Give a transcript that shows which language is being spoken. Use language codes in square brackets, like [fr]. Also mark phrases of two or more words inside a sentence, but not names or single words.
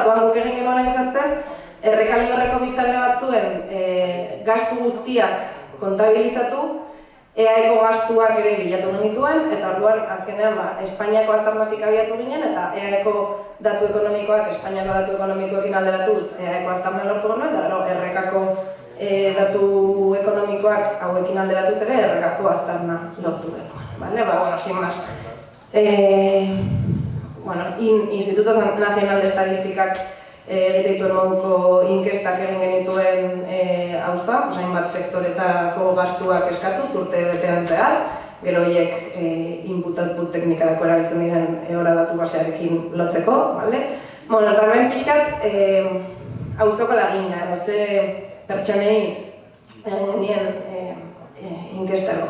[eu] orduan guk egin genuena izan zen, errekaliorreko biztanle batzuen gastu guztiak kontabilizatu, EAeko gastuak ere bilatu genituen, eta orduan azkenean Espainiako aztarnatik abiatu ginen, eta EAeko datu ekonomikoak Espainiako datu ekonomikoekin alderatuz EAeko aztarna lortu genuen, eta gero errekako datu ekonomikoak hauekin alderatuz ere errekako aztarna lortu genuen. [es] Sin más. [eu] Instituto Nacional de Estadistikak egiteituen moduko inkestak egin genituen Auzoan, hainbat sektoretako gastuak eskatuz urte betean zehar, gero horiek input-output teknikarako erabiltzen diren EORA datu basearekin lotzeko, eta hemen pixkat Auzoko lagina, pertsonei egin genien inkestako.